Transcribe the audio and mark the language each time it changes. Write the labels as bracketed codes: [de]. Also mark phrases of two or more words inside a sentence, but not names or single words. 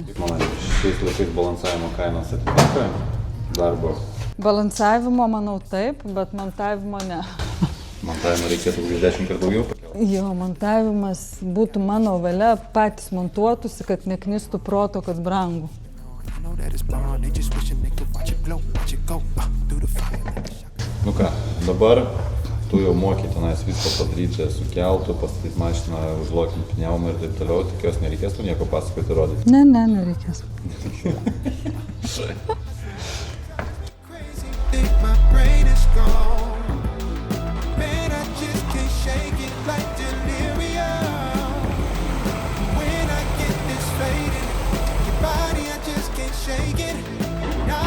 [lt] Kaip manai, šiais laikais balansavimo kainos atitinka darbo? Balansavimo manau taip, bet montavimo ne. Montavimo reikėtų už 10 kartų daugiau pakelti. Jo, montavimas būtų mano valia, patys montuotųsi, kad neknistų proto, kad brangu. [en] I know that it's bond, they just wishing they could watch it glow, watch it go, through the fire like a shot. [lt] Nu ką, dabar tu jau moki tenais viską padaryti, sukeltų, pastatyti mašiną, užlokinti pneumą ir taip toliau, tikiuosi nereikės tu nieko pasakoti ir rodyti. Ne, nereikės. [en] Crazy, think my brain is gone. Man, I just can't shake it like delirium. When I get this faded, your body, I just can't shake it.